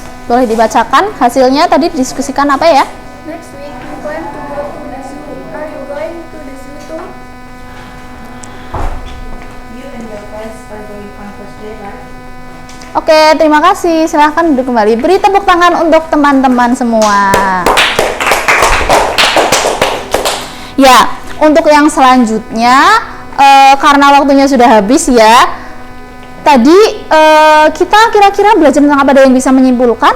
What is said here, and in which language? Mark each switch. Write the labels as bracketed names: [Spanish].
[Indonesian] Boleh dibacakan hasilnya tadi didiskusikan apa ya? [English] Next week we plan to go to the zoo. Are you going to the zoo too? You and your friends are going on Thursday, right? [Indonesian] Oke, terima kasih. Silahkan duduk kembali. Beri tepuk tangan untuk teman-teman semua. Ya, untuk yang selanjutnya, karena waktunya sudah habis ya. Tadi kita kira-kira belajar tentang apa, ada yang bisa menyimpulkan?